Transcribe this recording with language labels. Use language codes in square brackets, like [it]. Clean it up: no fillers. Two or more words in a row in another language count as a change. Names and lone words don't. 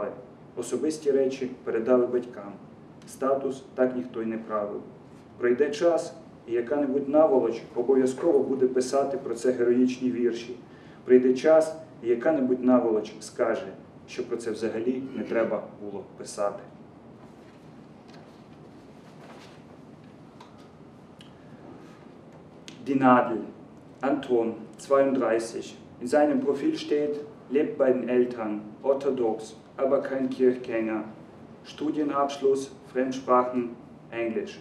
[uk] Особисті речі передали батькам. Статус так ніхто й не правив. Пройде час, і яка-небудь наволоч обов'язково буде писати про це героїчні вірші. Прийде час, і яка-небудь наволоч скаже, що про це взагалі не треба було писати. [de] Die Nadel, Anton, 32. In seinem Profil steht, lebt bei den Eltern, orthodox, aber kein Kirchgänger. Studienabschluss, Fremdsprachen, Englisch.